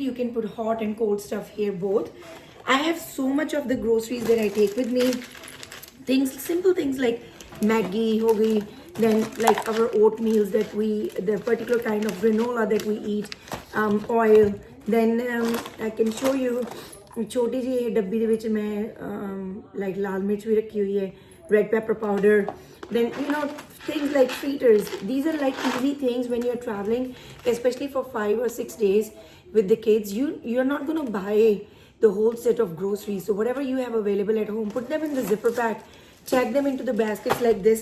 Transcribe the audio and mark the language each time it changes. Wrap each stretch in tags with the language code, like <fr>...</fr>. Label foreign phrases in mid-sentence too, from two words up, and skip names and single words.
<en>You can put hot and cold stuff here both. I have so much of the groceries that I take with me. Things, simple things like Maggi, hoagie, then like our oatmeals that the particular kind of granola that we eat, oil. Then I can show you</en> <pa>ਛੋਟੀ ਜੀ ਡੱਬੀ ਦੇ ਵਿਚ ਮੈਂ</pa> <hi>like लाल मिर्च भी रखी हुई है,</hi> <en>red pepper powder. Then things like fritters. These are like easy things when you're traveling, especially for 5 or 6 days with the kids. You're not gonna buy the whole set of groceries. So whatever you have available at home, put them in the zipper pack, check them into the baskets like this.</en>